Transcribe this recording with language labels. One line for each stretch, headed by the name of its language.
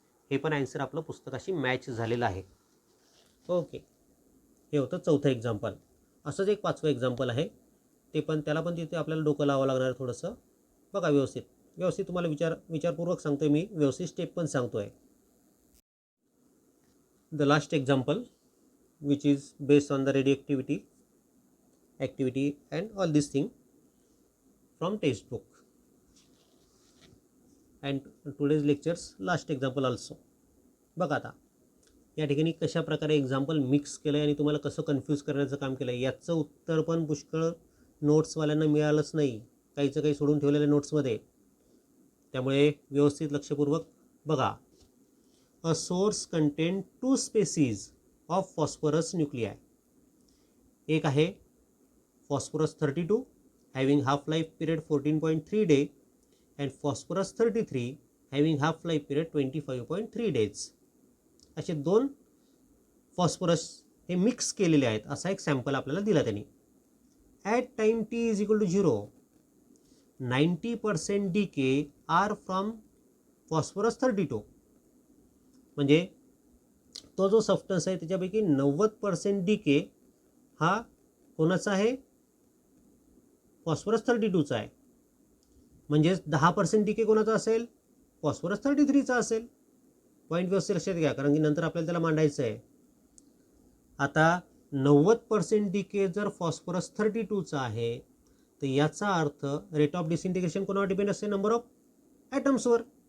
Marathi: हे पण ॲन्सर आपलं पुस्तकाशी मॅच झालेलं आहे. ओके, हे होतं चौथं एक्झाम्पल. असंच एक पाचवं एक्झाम्पल आहे, ते पण त्याला पण तिथे आपल्याला डोकं लावावं लागणार आहे थोडंसं. बघा व्यवस्थित तुम्हाला विचारपूर्वक सांगतोय मी, व्यवस्थित स्टेप पण सांगतोय.
English: The last example which is based on the radioactivity activity and all these thing from textbook, and today's lectures last example also.
Marathi: बघा आता या ठिकाणी कशा प्रकारे एक्झाम्पल मिक्स केलं आहे आणि तुम्हाला कसं कन्फ्यूज करण्याचं काम केलं आहे, याचं उत्तर पण पुष्कळ नोट्सवाल्यांना मिळालंच नाही, काहीचं काही सोडून ठेवलेलं नोट्समध्ये. त्यामुळे व्यवस्थित लक्षपूर्वक बघा.
English: A source contain 2 species of phosphorus nuclei.
Marathi: एक आहे
English: Phosphorus 32 having half life period 14.3 day and phosphorus 33 having half life period 25.3 days.
Marathi: असे 2 फॉस्फरस हे मिक्स केलेले आहेत, असा एक सॅम्पल आपल्याला दिला त्यांनी.
English: At time t = 0 90% decay are from phosphorus 32.
Marathi: म्हणजे तो जो सबस्टन्स आहे त्याच्यापैकी 90% डीके हा कोणाचा आहे, फॉस्फरस 32चा आहे. म्हणजेच 10% डीके कोणाचा असेल, फॉस्फरस 33चा असेल. पॉईंट व्यवस्थित लक्षात घ्या, कारण की नंतर आपल्याला त्याला मांडायचं आहे. आता 90% डीके जर फॉस्फरस 32चा आहे तर याचा अर्थ रेट ऑफ डिसइंटिग्रेशन कोणावर डिपेंड असते, नंबर ऑफ ॲटम्सवर.